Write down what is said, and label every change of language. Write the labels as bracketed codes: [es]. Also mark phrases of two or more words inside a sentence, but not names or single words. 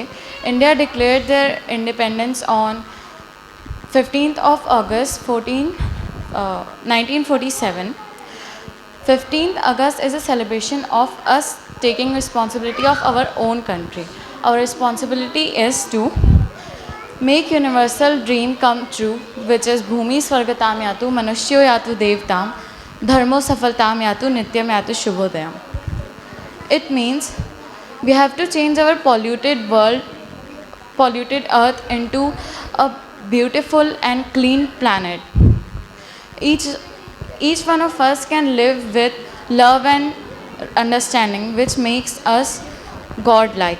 [en] India declared their independence on 15th of August 1947. 15th August is a celebration of us taking responsibility of our own country. Our responsibility is to make universal dream come true, which is [sa] भूमि स्वर्गताम् यातु मनुष्यो यातु देवताम् धर्मो सफलताम् यातु नित्यम् यातु शुभोदयम्. [en] It means we have to change our polluted world, polluted earth into a beautiful and clean planet. Each one of us can live with love and understanding, which makes us godlike.